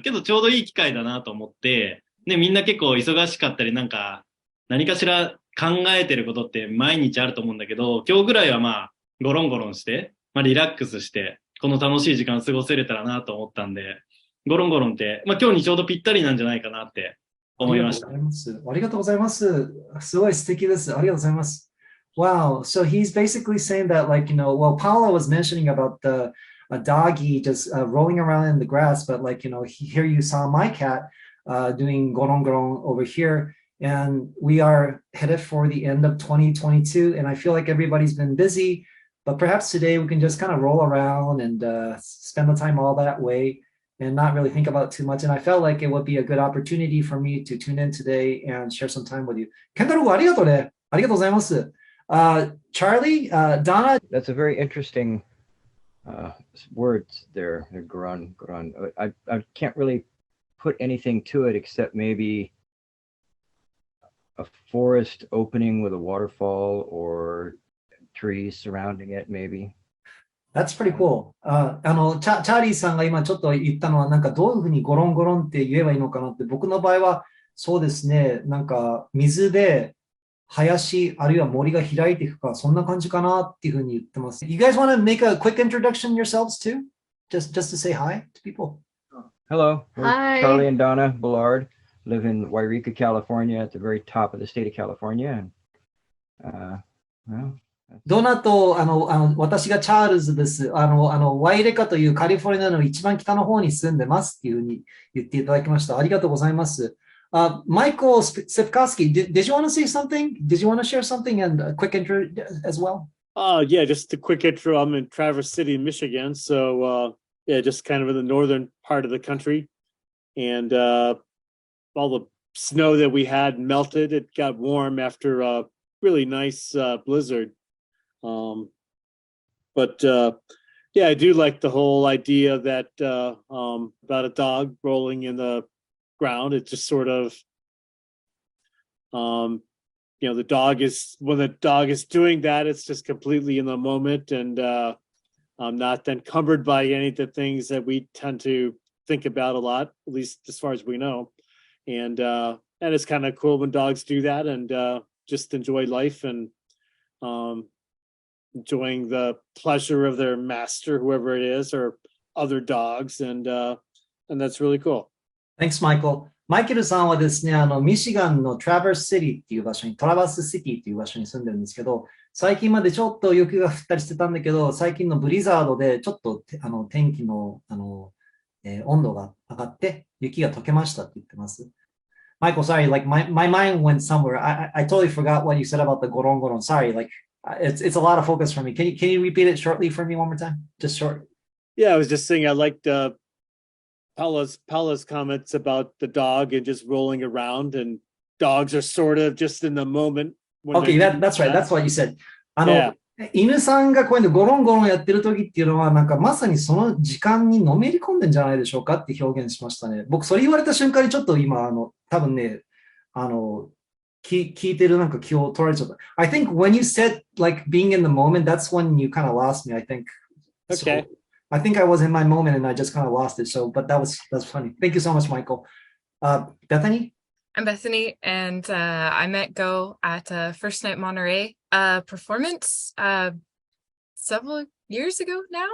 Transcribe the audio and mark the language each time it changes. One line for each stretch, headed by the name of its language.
Japanese: けどちょうどいい機会だなと思って、ね、みんな結構忙しかったり何かしら考えてることって毎日あると思うんだけど、今日ぐらいはまあゴロンゴロンして、まあリラックスして、この楽しい時間を過ごせれたらなと思ったんで、ゴロンゴロンって、まあ今日にちょうどぴったりなんじゃないかなって思いました。ありがとうございます。すごい素敵です。ありがとうございます。
English: Wow. So he's basically saying that, like, well, Paula was mentioning about a doggy just rolling around in the grass, but like, here you saw my cat doing goron goron over here. And we are headed for the end of 2022. And I feel like everybody's been busy, but perhaps today we can just kind of roll around and spend the time all that way and not really think about too much. And I felt like it would be a good opportunity for me to tune in today and share some time with you.
Japanese: ケンタロウ、ありがとうね。ありがとうございます。
English: Charlie, Donna. That's a very interesting words there, Goron. I can't really put anything to it except maybe a forest opening with a waterfall or trees surrounding it, maybe. That's pretty cool.
Japanese: チャーリーさんが今ちょっと言ったのは、なんかどういうふうにゴロンゴロンって言えばいいのかなって、僕の場合はそうですね、なんか水で林あるいは森が開いていくか、そんな感じかなっていうふうに言ってます。
English: You guys want to make a quick introduction yourselves too? Just to say hi to people. Hello, Hi. Charlie and Donna Bullard. Live in Wairika, California, at the very top of the state of California. And, well,
Japanese: ドナと私がチャールズです。ワイレカというカリフォルニアの一番北の方に住んでますっていうふうに言っていただきました。ありがとうございます。
English: Michael Sivkowski, did you want to say something? Did you want to share something and a quick intro as well? Yeah, just a quick intro. I'm in Traverse City, Michigan. So, yeah, just kind of in the northern part of the country. And all the snow that we had melted. It got warm after a really nice blizzard. But yeah, I do like the whole idea that about a dog rolling in the ground. It just sort of the dog is, when the dog is doing that, it's just completely in the moment and not encumbered by any of the things that we tend to think about a lot, at least as far as we know. And it's kind of cool when dogs do that and just enjoy life and enjoying the pleasure of their master, whoever it is, or other dogs. And that's really cool. Thanks, Michael.
Japanese: マイケルさんはですね、ミシガンのトラバースシティっていう場所に、トラバースシティっていう場所に住んでるんですけど、最近までちょっと雪が降ったりしてたんだけど、最近のブリザードでちょっと天気の、温度が上がって雪が溶けましたって言ってます。
English: Michael, sorry, like my mind went somewhere. I totally forgot what you said about the Goron Goron. Sorry, like it's a lot of focus for me. Can you repeat it shortly for me one more time? Just short. Yeah, I was just saying I liked Paula's comments about the dog and just rolling around, and dogs are sort of just in the moment. Okay, that's right. That's what you said.
Japanese: 犬さんがこういうのゴロンゴロンやってる時っていうのは、なんかまさにその時間にのめり込んでんじゃないでしょうかって表現しましたね。僕それ言われた瞬間にちょっと今、多分ね、聞いてるなんか気を取られちゃった。
English: I think when you said like being in the moment, that's when you kind of lost me, I think. Okay. So, I think I was in my moment and I just kind of lost it. So, but that's funny. Thank you so much, Michael. Bethany? I'm Bethany, and I met Go at First Night Monterey performance several years ago now.